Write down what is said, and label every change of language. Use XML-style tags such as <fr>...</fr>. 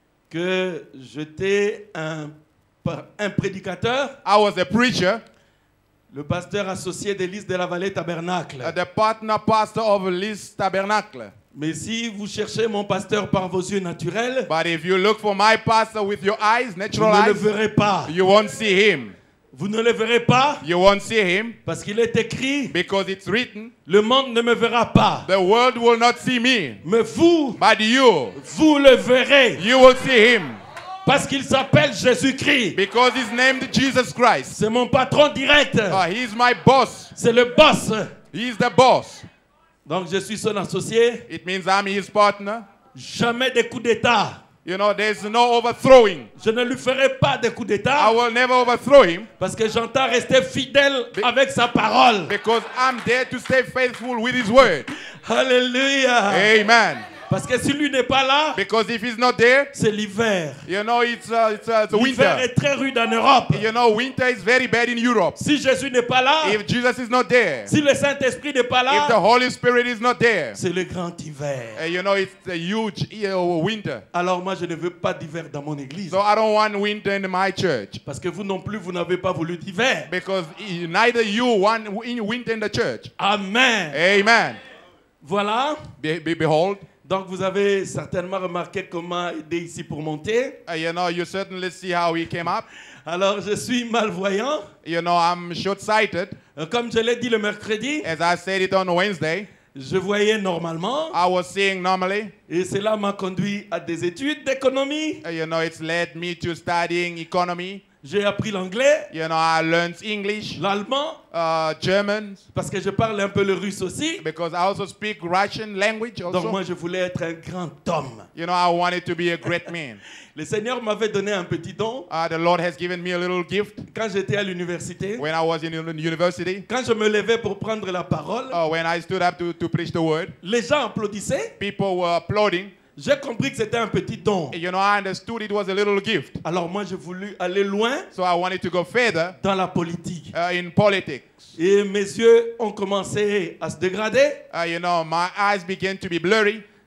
<fr>que j'étais un prédicateur,</fr> <en>I was a preacher,</en> <fr>le pasteur associé d'Église de la Vallée Tabernacle.</fr> <en>the partner pastor of Liz Tabernacle.</en> <fr>Mais si vous cherchez mon pasteur par vos yeux naturels,</fr> <en>But if you look for my pastor with your eyes,</en> <fr>vous</fr> <en>natural</en> <fr>ne le</fr> <en>eyes,</en> <fr>verrez pas.</fr> <en>you won't see him.</en> <fr>Vous ne le verrez pas</fr> <en>You won't see him</en> <fr>parce qu'il est écrit,</fr> <en>because it's written,</en> <fr>le monde ne me verra pas.</fr> <en>the world will not see me,</en> <fr>Mais vous,</fr> <en>but</en> <fr>vous le verrez</fr> <en>you will see him</en> <fr>parce qu'il s'appelle Jésus-Christ.</fr> <en>because he's named Jesus Christ.</en> <fr>C'est mon patron direct.</fr> <en>He's my boss.</en> <fr>C'est le boss.</fr> <en>He's the boss.</en> <fr>Donc je suis son associé.</fr> <en>It means I'm his partner.</en> <fr>Jamais de coup d'État.</fr> <en>You know, there's no overthrowing.</en> <fr>Je ne lui ferai pas de coup</fr> <en>I</en> <fr>d'État</fr> <en>will never overthrow him</en> <fr>parce que j'entends rester fidèle avec sa parole.</fr> <en>because I'm there to stay faithful with his word. Alléluia. Amen.</en> <fr>Parce que si lui n'est pas là,</fr> <en>Because if he's not there,</en> <fr>c'est l'hiver.</fr> <en>you know, it's</en> <fr>L'hiver</fr> <en>winter.</en> <fr>est très rude en Europe.</fr> <en>You know, winter is very bad in Europe.</en> <fr>Si Jésus n'est pas là,</fr> <en>If Jesus is not there,</en> <fr>si le Saint-Esprit n'est pas</fr> <en>if the</en> <fr>là,</fr> <en>Holy Spirit is not there,</en> <fr>c'est le grand hiver.</fr> <en>you know, it's a huge winter.</en> <fr>Alors moi, je ne veux pas d'hiver dans mon église.</fr> <en>So I don't want winter in my church.</en> <fr>Parce que vous non plus, vous n'avez pas voulu d'hiver.</fr> <en>Because neither you want winter in the church. Amen. Amen.</en> <fr>Voilà.</fr> <en>Behold,</en> <fr>Donc vous avez certainement remarqué comment aider ici pour monter.</fr> <en>You know, you certainly see how he came up.</en> <fr>Alors je suis malvoyant.</fr> <en>You know, I'm short-sighted.</en> <fr>Comme je l'ai dit le mercredi,</fr> <en>As I said it on Wednesday,</en> <fr>je voyais normalement.</fr> <en>I was seeing normally.</en> <fr>Et cela m'a conduit à des études d'économie.</fr> <en>You know, it's led me to studying economy.</en> <fr>J'ai appris l'anglais,</fr> <en>You know, I learned English,</en> <fr>l'allemand,</fr> <en>German,</en> <fr>parce que je parle un peu le russe aussi.</fr> <en>because I also speak Russian language</en> <fr>Donc</fr> <en>also.</en> <fr>moi je voulais être un grand homme.</fr> <en>You know, I wanted to be a great man.</en> <fr>Le Seigneur m'avait donné un petit don</fr> <en>The Lord has given me a little gift</en> <fr>quand j'étais à l'université.</fr> <en>when I was in university.</en> <fr>Quand je me levais pour prendre la parole,</fr> <en>When I stood up to preach the word,</en> <fr>les gens applaudissaient.</fr> <en>people were applauding.</en> <fr>J'ai compris que c'était un petit don.</fr> <en>You know, I understood it was a little gift.</en> <fr>Alors moi j'ai voulu aller loin</fr> <en>So I wanted to go further</en> <fr>dans la politique.</fr> <en>in politics.</en> <fr>Et mes yeux ont commencé à se dégrader.</fr> <en>You know, my eyes began to be blurry.</en>